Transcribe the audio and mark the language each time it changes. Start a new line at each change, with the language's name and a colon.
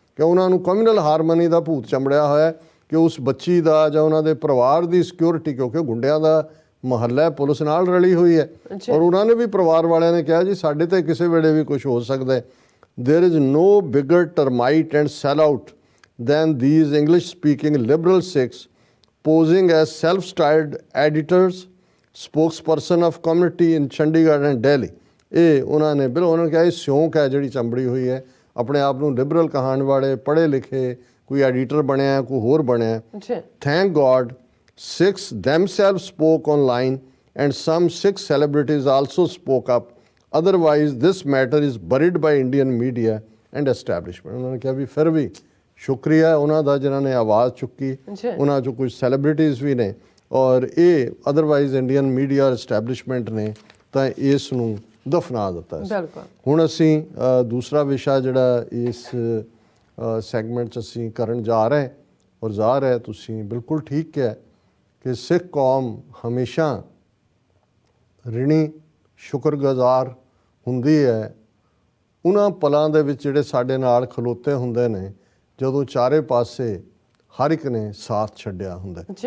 Punjabi: ਕਿ ਉਹਨਾਂ ਨੂੰ ਕਮਿਊਨਲ ਹਾਰਮਨੀ ਦਾ ਭੂਤ ਚੰਬੜਿਆ ਹੋਇਆ ਕਿ ਉਸ ਬੱਚੀ ਦਾ ਜਾਂ ਉਹਨਾਂ ਦੇ ਪਰਿਵਾਰ ਦੀ ਸਿਕਿਉਰਿਟੀ, ਕਿਉਂਕਿ ਗੁੰਡਿਆਂ ਦਾ ਮਹੱਲਾ ਪੁਲਿਸ ਨਾਲ ਰਲੀ ਹੋਈ ਹੈ। ਔਰ ਉਹਨਾਂ ਨੇ ਵੀ ਪਰਿਵਾਰ ਵਾਲਿਆਂ ਨੇ ਕਿਹਾ ਜੀ ਸਾਡੇ ਤੇ ਕਿਸੇ ਵੇਲੇ ਵੀ ਕੁਝ ਹੋ ਸਕਦਾ ਹੈ।
English: There is no bigger termite and sellout than these English-speaking liberal Sikhs posing as self-styled editors, spokesperson of community in Chandigarh and Delhi.
Punjabi: ਇਹ ਉਹਨਾਂ ਨੇ ਉਹਨਾਂ ਨੇ ਕਿਹਾ ਇਹ ਸਿਉਂਕ ਹੈ ਜਿਹੜੀ ਚੰਬੜੀ ਹੋਈ ਹੈ, ਆਪਣੇ ਆਪ ਨੂੰ ਲਿਬਰਲ ਕਹਾਣ ਵਾਲੇ, ਪੜ੍ਹੇ ਲਿਖੇ, ਕੋਈ ਐਡੀਟਰ ਬਣਿਆ, ਕੋਈ ਹੋਰ ਬਣਿਆ।
English: Thank God Sikhs themselves spoke online, and some Sikh celebrities also spoke up. Otherwise, this matter is buried by Indian media and establishment.
Punjabi: ਉਹਨਾਂ ਨੇ ਕਿਹਾ ਵੀ ਫਿਰ ਵੀ ਸ਼ੁਕਰੀਆ ਉਹਨਾਂ ਦਾ ਜਿਨ੍ਹਾਂ ਨੇ ਆਵਾਜ਼ ਚੁੱਕੀ। ਉਹਨਾਂ 'ਚੋਂ ਕੁਝ ਸੈਲੀਬ੍ਰਿਟੀਜ਼ ਵੀ ਨੇ ਔਰ ਇਹ ਅਦਰਵਾਈਜ਼ ਇੰਡੀਅਨ ਮੀਡੀਆ ਐਸਟੈਬਲਿਸ਼ਮੈਂਟ ਨੇ ਤਾਂ ਇਸ ਨੂੰ ਦਫਨਾ ਦਿੱਤਾ ਸੀ। ਹੁਣ ਅਸੀਂ ਦੂਸਰਾ ਵਿਸ਼ਾ ਜਿਹੜਾ ਇਸ ਸੈਗਮੈਂਟ 'ਚ ਅਸੀਂ ਕਰਨ ਜਾ ਰਹੇ ਔਰ ਜਾ ਰਹੇ, ਤੁਸੀਂ ਬਿਲਕੁਲ ਠੀਕ ਕਿਹਾ ਕਿ ਸਿੱਖ ਕੌਮ ਹਮੇਸ਼ਾ ਰਿਣੀ ਸ਼ੁਕਰਗੁਜ਼ਾਰ ਹੁੰਦੀ ਹੈ ਉਹਨਾਂ ਪਲਾਂ ਦੇ ਵਿੱਚ ਜਿਹੜੇ ਸਾਡੇ ਨਾਲ ਖਲੋਤੇ ਹੁੰਦੇ ਨੇ ਜਦੋਂ ਚਾਰੇ ਪਾਸੇ ਹਰ ਇੱਕ ਨੇ ਸਾਥ ਛੱਡਿਆ ਹੁੰਦਾ।